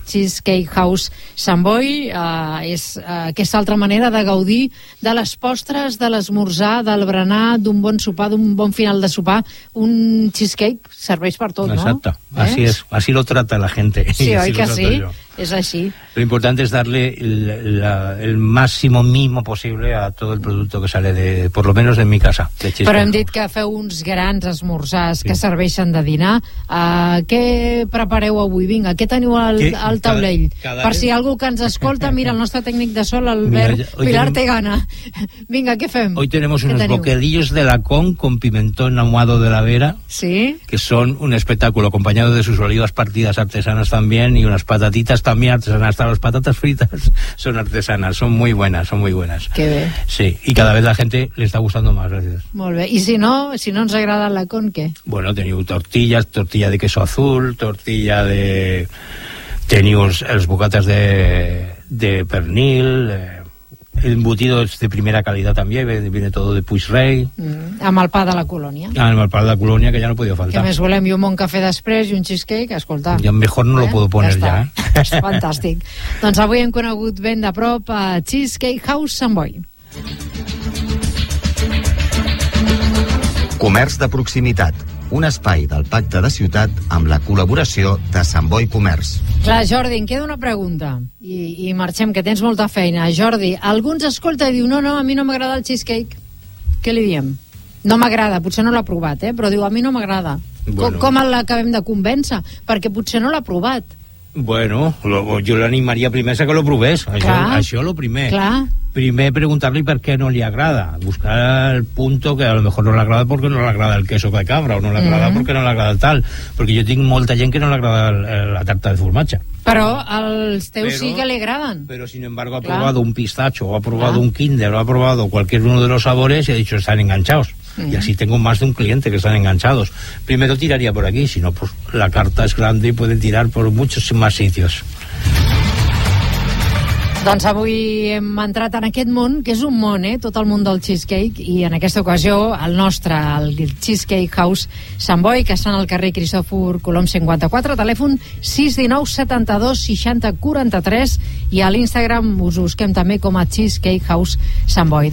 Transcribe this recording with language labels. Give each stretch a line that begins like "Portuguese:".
Catalan: Cheesecake House Sant Boi, és aquesta altra manera de gaudir de les postres, de l'esmorzar, del berenar, d'un bon sopar, d'un bon final de sopar. Un cheesecake serveix per tot, no? Exacte, així és, així
Spanish: lo trata la gente.
Catalan: Sí, oi que sí? És així.
Spanish: Lo importante es darle el máximo mimo posible a todo el producto que sale de, por lo menos de mi casa.
Catalan: Però hem dit que feu uns grans esmorzars que serveixen de dinar. Què prepareu avui? Vinga, què teniu al taulell? Per si algú que ens escolta, mira, el nostre tècnic de sol, Albert Pilar, té gana. Vinga, què fem?
Spanish: Hoy tenemos unos bocadillos de lacón con pimentón ahumado de la Vera. Sí. Que son un espectáculo, acompañado de sus olivas partidas artesanas también y unas patatitas también artesanas, hasta las patatas fritas son artesanas, son muy buenas.
Catalan: Qué bé.
Spanish: Sí, y cada vez la gente le está gustando más, gracias.
Catalan: Molt bé. I si no ens agrada la con, què?
Spanish: Bueno, teniu tortillas, tortilla de queso azul, tortilla de...
Catalan: Teniu els bocates de pernil,
Spanish: el embutido es de primera calidad también, viene todo de Puigrei.
Catalan: Amb el pa de la colònia. Amb el pa de la colònia, que ja no podia faltar. Que més volem, i un bon cafè després i un cheesecake, escolta.
Spanish: Jo mejor no lo puedo poner ya.
Catalan: És fantàstic. Doncs avui hem conegut ben de prop a Cheesecake House Sant Boi. Comerç de proximitat. Un espai del Pacte de Ciutat amb la col·laboració de Sant Boi Comerç. Clar, Jordi, em queda una pregunta. I marxem, que tens molta feina. Jordi, algú ens escolta i diu no, a mi no m'agrada el cheesecake. Què li diem? No m'agrada, potser no l'ha provat, però diu, a mi no m'agrada. Bueno. Com l'acabem de convèncer? Perquè potser no l'ha provat. Bueno, jo l'animaria primer a que lo provés. Això lo primer. Clar. Primer preguntar-li per què no li agrada, buscar el punt que
Spanish: a lo mejor
Catalan: no li agrada perquè no li agrada el
Spanish: queso de cabra,
Catalan: o no li agrada perquè no li agrada el tal, perquè jo tinc molta gent que no li agrada la tarta de formatge. Però els teus sí que li agraden.
Spanish: Però, sin embargo,
Catalan: ha provat
Spanish: un pistacho, o ha provat un kinder, o ha provat cualquier uno de los sabores i ha dicho, están enganchados. Y así tengo más de un cliente que están enganchados. Primero tiraría por aquí, sino pues la carta es grande y pueden tirar por muchos más sitios.
Catalan: Doncs avui hem entrat en aquest món, que és un món, tot el món del cheesecake, i en aquesta ocasió el nostre, el Cheesecake House Sant Boi, que està al carrer Cristòfor Colom 54, telèfon 619-72-60-43, i a l'Instagram us busquem també com a Cheesecake House Sant Boi.